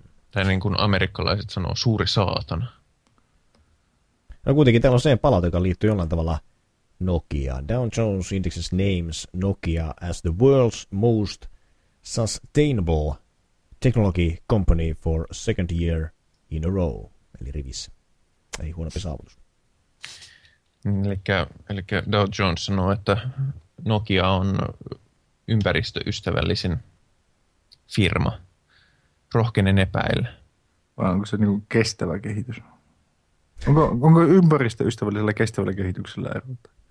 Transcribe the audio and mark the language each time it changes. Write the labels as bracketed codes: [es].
[fi] Tai niin kuin amerikkalaiset sanoo, suuri saatana. No kuitenkin täällä on se palaute, joka liittyy jollain tavalla Nokiaan. [en] Dow Jones Indexes names Nokia as the world's most sustainable technology company for second year in a row. [fi] Eli rivissä. Ei huonompi saavutus. Eli Dow Jones sanoo, että Nokia on ympäristöystävällisin firma. Rohkenen epäillä. Vai onko se niin kuin kestävä kehitys? Onko ympäristöystävällisellä kestävällä kehityksellä erota?